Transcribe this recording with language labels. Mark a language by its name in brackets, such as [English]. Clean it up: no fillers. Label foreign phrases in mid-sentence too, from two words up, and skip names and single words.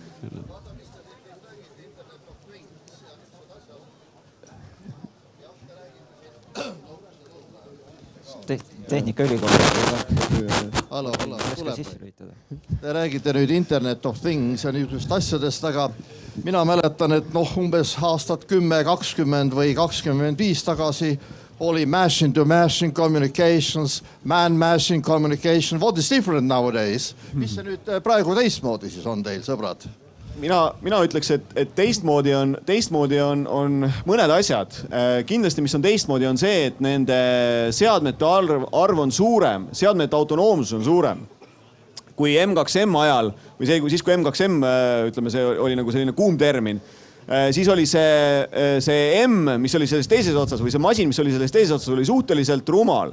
[Estonian] Tehnikaülikool. Te räägite nüüd [English] Internet of Things [Estonian] ja niisugust asjadest, aga mina mäletan, et umbes aastat 10, 20 või 25 tagasi oli [English] machine-to-machine communications, man-machine communication. What is different nowadays? [Estonian] Mis see nüüd praegu teistmoodi siis on teil, sõbrad? Mina ütleks, et teistmoodi on mõned asjad. Kindlasti, mis on teistmoodi, on see, et nende seadmete arv on suurem, seadmete autonoomsus on suurem. Kui M2M ajal, või siis kui M2M, ütleme, see oli nagu selline kuum termin, siis oli see M, mis oli selles teises otsas või see masin, mis oli selles teises otsas, oli suhteliselt rumal.